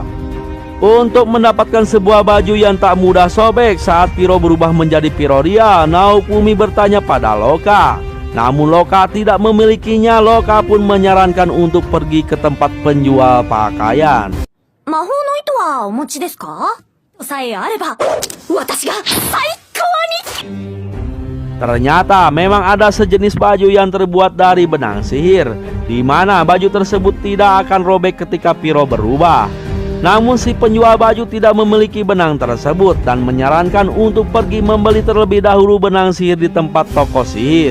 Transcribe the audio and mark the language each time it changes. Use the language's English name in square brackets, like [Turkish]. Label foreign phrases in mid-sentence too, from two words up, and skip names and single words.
[Indonesian] Untuk mendapatkan sebuah baju yang tak mudah sobek saat Piro berubah menjadi Pirorial, Naofumi bertanya pada Loka. Namun Loka tidak memilikinya. Loka pun menyarankan untuk pergi ke tempat penjual pakaian. [Japanese] さえあれば、私が最高に。 [Indonesian] Ternyata memang ada sejenis baju yang terbuat dari benang sihir, di mana baju tersebut tidak akan robek ketika Piro berubah. Namun si penjual baju tidak memiliki benang tersebut dan menyarankan untuk pergi membeli terlebih dahulu benang sihir di tempat toko sihir.